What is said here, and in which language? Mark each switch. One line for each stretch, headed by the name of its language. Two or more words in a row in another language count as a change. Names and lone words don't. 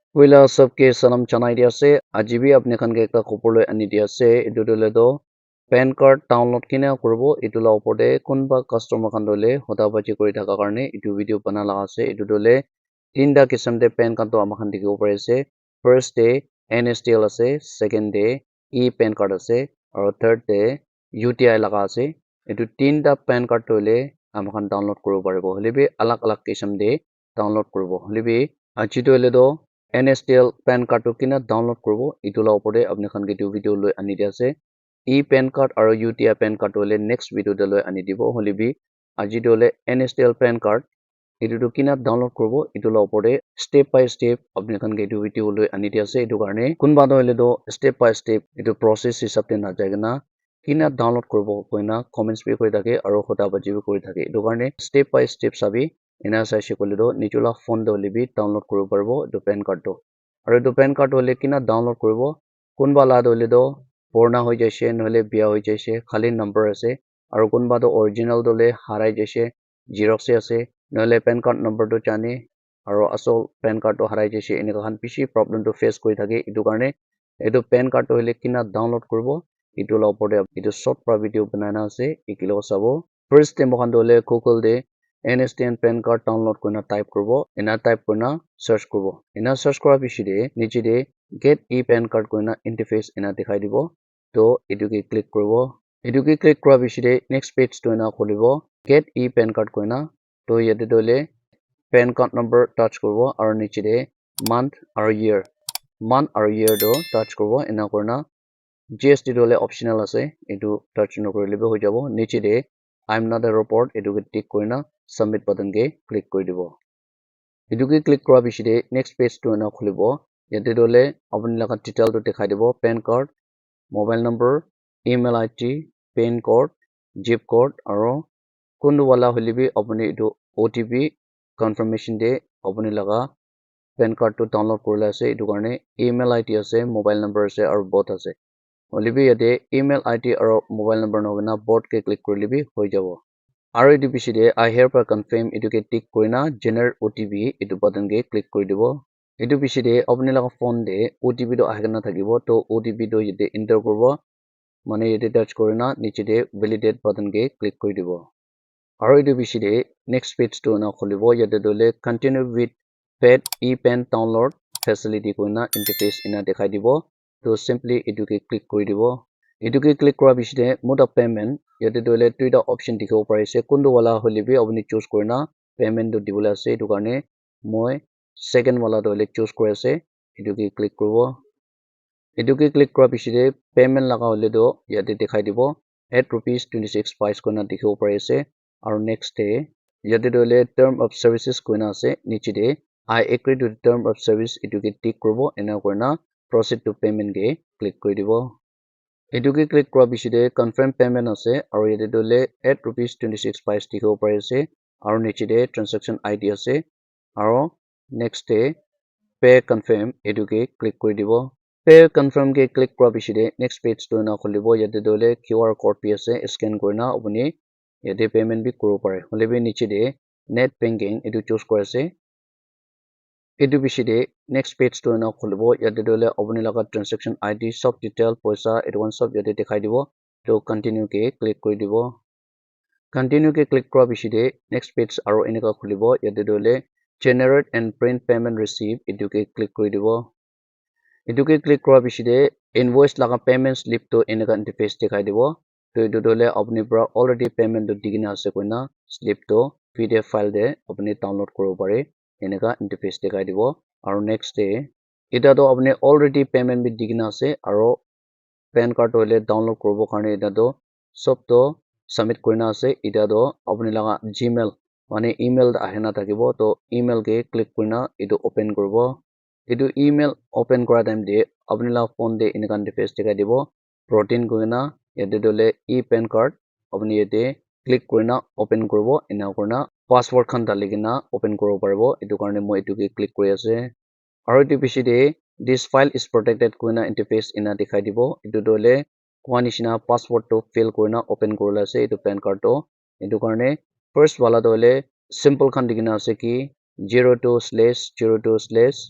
Naga Pidgin: Wila sabke salam chanai dia se ajibi apne khan ke ekta khopor loi ani dia se etu dole do pan card download kina korbo etu la opor de kunba customer khan dole hoda baji kori thaka karone etu video bana laga ase etu dole tinta kisam de pan card to amakhan dikhibo pare ase
English: first day
Naga Pidgin: NSDL ase
English: second day
Naga Pidgin: e pan card ase aru
English: third day
Naga Pidgin: UTI laga ase etu tinta pan card tole amakhan download koribo paribo holebi alag alag kisam de download koribo holebi aji tole do NSDL pan card to kina download koribo etu la opor de apne khan ke video loi ani dia ase e pan card aru UTI pan card tole
English: next video
Naga Pidgin: de loi ani dibo holebi aji tole NSDL pan card etu to kina download koribo etu la opor de
English: step by step
Naga Pidgin: apne khan ke video loi ani dia ase etu karone kunba do hole do
English: step by step
Naga Pidgin: etu process hisab te na jai na kina download koribo koina comments bi kori thake aru hota baji bi kori thake etu karone
English: step by step
Naga Pidgin: sabi ena saise kole do nijula phone de hole bi download koribo paribo etu pan card to aru etu pan card hole kina download koribo kunba la hole do purna hoi jaise nohole biya hoi jaise khali number ase aru kunba do original dole harai jaise xerox ase nohole pan
English: card number
Naga Pidgin: to chane aru asol pan card to harai jaise eneka khan bishi problem to face kori thake etu karone etu pan card to hole kina download koribo etu la opor de etu short pra video banai na ase ekilo sabo
English: first time
Naga Pidgin: khan dole google de NSDN pan card download korina type koribo ena type korina search koribo ena search kora bishi de niche de
English: get e pan card
Naga Pidgin: korina interface ena dikhai dibo to etu ke click koribo etu ke click kora bishi de
English: next page
Naga Pidgin: to ena kholibo
English: get e pan card
Naga Pidgin: korina to yate dole
English: pan card number
Naga Pidgin: touch koribo aru niche de month aru year do touch koribo ena korina GST dole optional ase etu touch nokori lebe hoi jabo niche de
English: I'm not a robot
Naga Pidgin: etu ke tick korina
English: submit button
Naga Pidgin: ke click kori dibo etu ke click kora bishi de
English: next page
Naga Pidgin: to ena khulibo yate dole apni laga detail to dikhai dibo
English: pan card mobile number email ID pin code zip code
Naga Pidgin: aru kundu wala holebi apni etu
English: OTP confirmation
Naga Pidgin: de apni laga pan card to download korila ase etu karone
English: email ID
Naga Pidgin: ase
English: mobile number
Naga Pidgin: ase aru both ase holebi yate
English: email ID
Naga Pidgin: aru mobile number nogina both ke click korilebi hoi jabo aru etu bishi de
English: I hereby confirm
Naga Pidgin: etu ke tick korina
English: generate OTP
Naga Pidgin: etu button ke click kori dibo etu bishi de apni laga phone de OTP to ahikena thakibo to OTP to yate enter koribo mane yate touch korina niche de
English: validate button
Naga Pidgin: ke click kori dibo aru etu bishi de
English: next page
Naga Pidgin: to na khulibo yate dole
English: continue with paid ePen download facility
Naga Pidgin: koina interface ena dikhai dibo to simply etu ke click kori dibo etu ke click kora bishi de
English: mode of payment
Naga Pidgin: yate dole tuita option dikhibo pare ase kundu wala holebi apni choose korina payment to dibole ase etu karone moi second wala dole choose kori ase etu ke click koribo etu ke click kora bishi de payment laga hole do yate dikhai dibo
English: 8 rupees 26 paise
Naga Pidgin: koina dikhibo pare ase aru
English: next day
Naga Pidgin: yate dole
English: term of services
Naga Pidgin: koina ase niche de
English: I agree to the term of service
Naga Pidgin: etu ke tick koribo ena korina
English: proceed to payment
Naga Pidgin: ke click kori dibo etu ke click kora bishi de
English: confirm payment
Naga Pidgin: ase aru yate dole
English: 8 rupees 26 paise
Naga Pidgin: dikhibo pare ase aru niche de
English: transaction ID
Naga Pidgin: ase aru
English: next day pay confirm
Naga Pidgin: etu ke click kori dibo
English: pay confirm
Naga Pidgin: ke click kora bishi de
English: next page
Naga Pidgin: to na khulibo yate dole
English: QR code
Naga Pidgin: pi ase scan korina apni yate payment bi koribo pare holebi niche de
English: net banking
Naga Pidgin: etu choose kori ase etu bishi de
English: next page
Naga Pidgin: to na khulibo yate dole apni laga
English: transaction ID
Naga Pidgin: sob detail paisa advance sob yate dikhai dibo to continue ke click kori dibo continue ke click kora bishi de
English: next page
Naga Pidgin: aru eneka khulibo yate dole
English: generate and print payment receipt
Naga Pidgin: etu ke click kori dibo etu ke click kora bishi de invoice laga
English: payment slip
Naga Pidgin: to eneka interface dikhai dibo to etu dole apni pra already payment to digina ase koina slip to
English: PDF file
Naga Pidgin: de apni download koribo pare eneka interface dikhai dibo aru
English: next day
Naga Pidgin: eta to apni
English: already payment
Naga Pidgin: bi digina ase aru pan card hole download koribo karone eta to sob to submit korina ase eta to apni laga Gmail mane email ahena thakibo to email ke click korina etu open koribo etu email open kora time de apni laga phone de eneka interface dikhai dibo protein koina yate dole ePen card apni yate click korina open koribo ena korina password khan daligena open koribo paribo etu karone moi etu ke click kori ase aru etu bishi de
English: this file is protected
Naga Pidgin: koina interface ena dikhai dibo etu dole koa nishina password to fill korina open korila ase etu pan card to etu karone first wala dole simple khan digina ase ki 02/02/